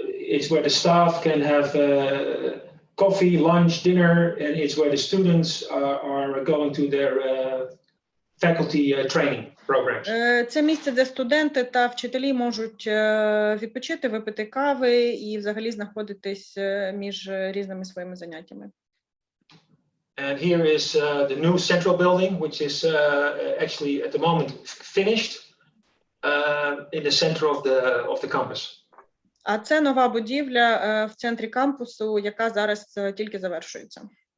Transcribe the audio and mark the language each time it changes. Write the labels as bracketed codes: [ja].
[en] It's where the staff can have coffee, lunch, dinner, and it's where the students are going to their faculty training programs. [uk] Це місце, де студенти та вчителі можуть відпочити, випити кави і взагалі знаходитись між різними своїми заняттями. [en] And here is the new central building, which is actually at the moment finished in the center of the campus. [uk] А це нова будівля в центрі кампусу, яка зараз тільки завершується.